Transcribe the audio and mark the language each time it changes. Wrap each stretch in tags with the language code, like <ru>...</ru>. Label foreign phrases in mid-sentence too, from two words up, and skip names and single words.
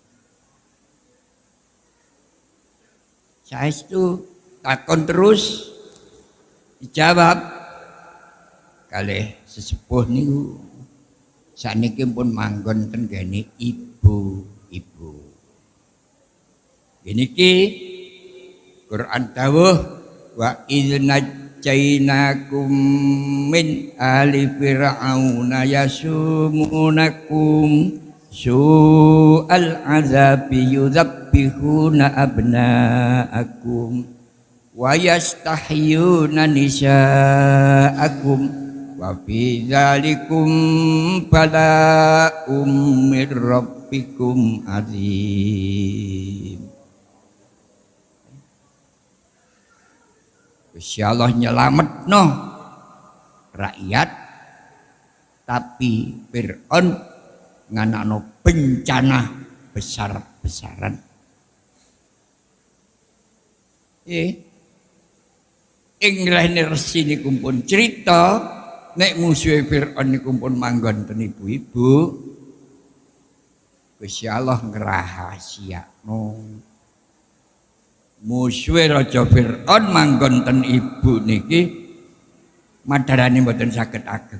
<jv>Saestu takon terus dijawab kalih sesepuh niku saniki pun manggon ten gene ibu-ibu. Niki Quran dawuh</jv> <ar>وإذ نجيناكم من آل فرعون يسومونكم سوء العذاب يذبحون أبناءكم ويستحيون نساءكم وفي ذلكم بلاء من ربكم عظيم.</ar> <jv>Gusti Allah nyelametno rakyat, tapi Fir'aun nganakno bencana besar-besaran. Ing rene resi niku pun cerita nek musuhe Fir'aun niku pun manggon ten ibu-ibu. Gusti Allah ngrahasiakno musuhe Raja Fir'aun manggon ten ibu niki madarane mboten saged ageng.</jv>